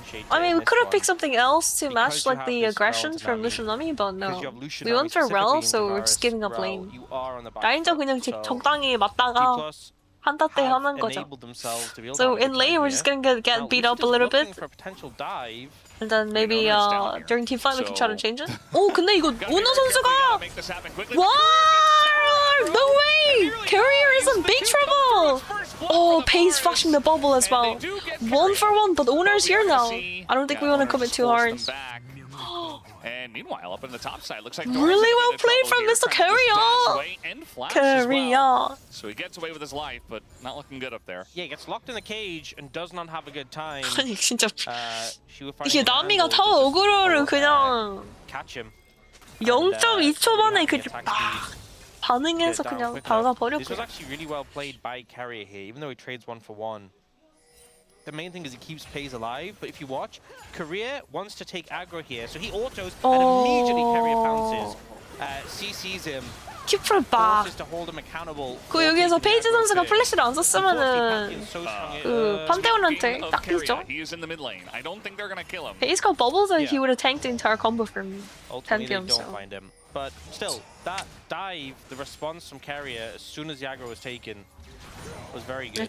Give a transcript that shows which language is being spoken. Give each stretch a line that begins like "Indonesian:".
English: I mean, we could have picked something else to match like the aggression from Lucian Nami, but no. We went for Rel, so we're just giving up lane.
Korean: 라인전 그냥 적당히 맞다가 한타 때 하는 거죠.
English: So in lane, we're just gonna get beat up a little bit. And then maybe during team fight we can try to change it.
Korean: 오, 근데 이거 오너 선수가 와!
English: No way! Carrier is in big trouble! Oh, Pei's flashing the bubble as well. 1-for-1, but Owner's here now. I don't think we want to commit too hard. And meanwhile, up in the top side, looks like really well played from Mr. Carrier! Carrier! So he gets away with his life, but not looking good up there. Yeah, he gets locked in the cage and does not have a good time.
Korean: 아니 진짜 이게 나미가 타워 어그로를 그냥
English: catch him.
Korean: 0.2초 만에 그냥 딱 반응해서 그냥 박아버렸고.
English: This was actually really well played by Carrier here, even though he trades 1-for-1. the main thing is he keeps Pays alive. But if you watch, Korea wants to take aggro here, so he autos and immediately Carrier pounces. CCs him.
Korean: 큐프바.
English: Forces to hold him accountable.
Korean: 그 여기에서 페이지 선수가 플래시를 안 썼으면은 그 판테온한테 딱 뛰죠.
English: He is in the mid lane. I don't think they're gonna kill him. He's got bubbles and he would have tanked the entire combo from Ultimately, they Pantheon. don't So. find him. But still, that dive, the response from Carrier as soon as the aggro was taken, was very good.